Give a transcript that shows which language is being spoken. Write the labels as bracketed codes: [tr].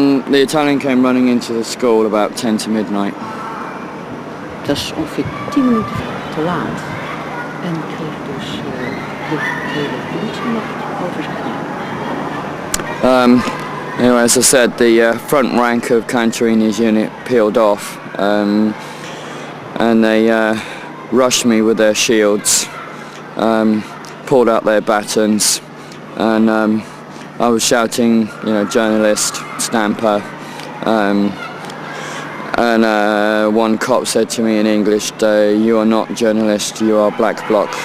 [en] The Italian came running into the school about 10 to midnight. [nl] Dat is ongeveer 10 minuten te laat. En kreeg dus de hele politiemacht over zich heen. [en] Anyway, as I said, the front rank of Cantarini's unit peeled off, and they rushed me with their shields, pulled out their batons, and I was shouting, journalist, stamper, and one cop said to me in English, "You are not journalist, you are Black Bloc.